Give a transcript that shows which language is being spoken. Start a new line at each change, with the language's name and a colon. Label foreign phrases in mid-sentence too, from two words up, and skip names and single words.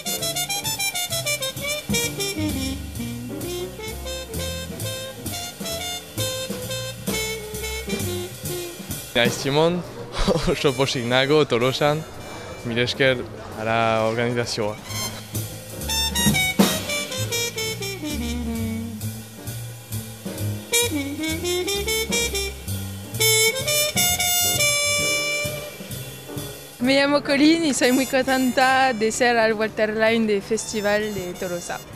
Basque: Naiz Simon, oso pozik nago Tolosan, mila esker ara organizazioa.
Spanish: Me llamo Colin y soy muy contenta de ser al Waterline del Festival de Tolosa.